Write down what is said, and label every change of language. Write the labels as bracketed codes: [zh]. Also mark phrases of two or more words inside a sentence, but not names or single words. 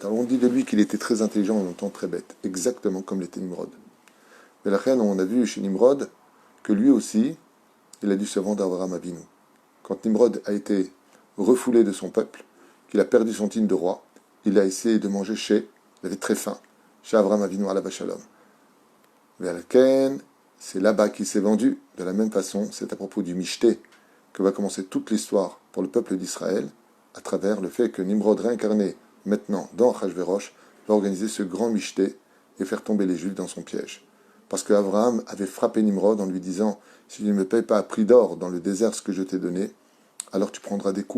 [fr] Alors on dit de lui qu'il était très intelligent en même temps très bête, exactement comme l'était Nimrod. Mais la reine, on a vu chez Nimrod que lui aussi, il a dû se vendre à Abraham Avinu. Quand Nimrod a été refoulé de son peuple, qu'il a perdu son titre de roi, il a essayé de manger il avait très faim, chez Abraham [he] אבינו עליו השלום. [fr] Velken, c'est là-bas qu'il s'est vendu. De la même façon, c'est à propos du Mishté que va commencer toute l'histoire pour le peuple d'Israël, à travers le fait que Nimrod, réincarné maintenant dans Achashverosh, va organiser ce grand Mishté et faire tomber les Juifs dans son piège. Parce qu'Abraham avait frappé Nimrod en lui disant « Si tu ne me payes pas à prix d'or dans le désert ce que je t'ai donné, alors tu prendras des coups.